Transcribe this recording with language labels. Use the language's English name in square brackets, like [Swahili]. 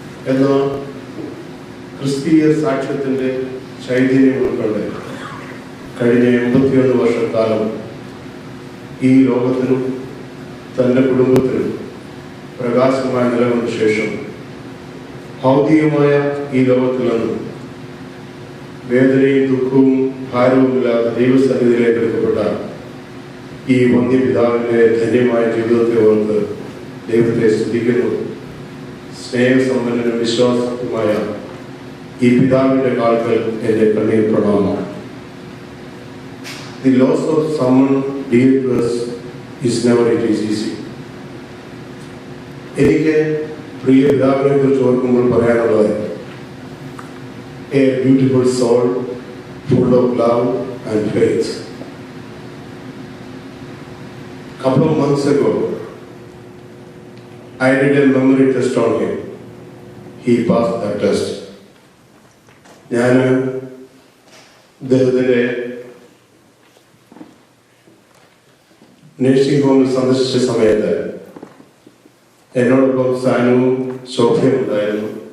[Malayalam] എന്ന ക്രിസ്തീയ സാക്ഷ്യത്തിൻ്റെ ചൈതന്യം ഉൾക്കൊണ്ട് കഴിഞ്ഞ 81 വർഷക്കാലം ഈ ലോകത്തിനും തൻ്റെ കുടുംബത്തിനും പ്രകാശമായി നിലകൊണ്ട ശേഷം ഭൗതികമായ ഈ ലോകത്തിൽ നിന്നും വേദനയും ദുഃഖവും ഭാരവുമില്ലാതെ ദൈവസന്നിധിയിലേക്ക് എടുക്കപ്പെട്ട ഈ വന്യപിതാവിൻ്റെ ധന്യമായ ജീവിതത്തെ ഓർത്ത് ദൈവത്തെ സ്തുതിക്കുന്നു. സ്നേഹസമ്പന്നനും വിശ്വാസവുമായ ഈ പിതാവിൻ്റെ കാൽക്കൽ എൻ്റെ കണ്ണീർ പ്രണാമമാണ്. [English] The loss of someone dear to us is never easy. [Malayalam] എനിക്ക് പ്രിയ പിതാവിനെ കുറിച്ച് ഓർക്കുമ്പോൾ പറയാനുള്ളത്, [English] a beautiful soul full of love and faith. Couple of months ago, I did a memory test on him. He passed that test. [Malayalam] ഞാൻ അദ്ദേഹത്തിൻ്റെ nursing ഹോമിൽ സന്ദർശിച്ച സമയത്ത് എന്നോടൊപ്പം സാനുവും ശോഭയും ഉണ്ടായിരുന്നു.